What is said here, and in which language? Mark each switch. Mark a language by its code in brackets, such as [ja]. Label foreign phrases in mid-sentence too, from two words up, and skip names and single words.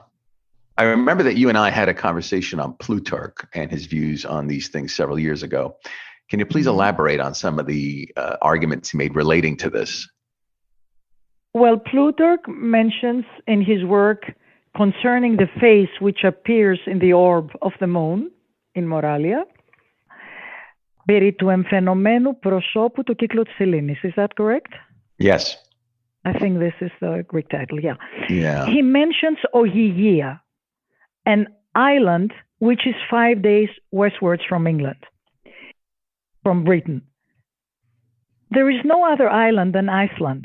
[en] I remember that you and I had a conversation on Plutarch and his views on these things several years ago. Can you please elaborate on some of the arguments he made relating to this? Well, Plutarch mentions in his work concerning the face which appears in the orb of the moon in Moralia, [el] περί του εμφαινομένου προσώπου του κύκλου της Σελήνης. [en] Is that correct? Yes. I think this is the Greek title, yeah. Yeah. He mentions Ogygia, an island which is 5 days westwards from England, from Britain. There is no other island than Iceland.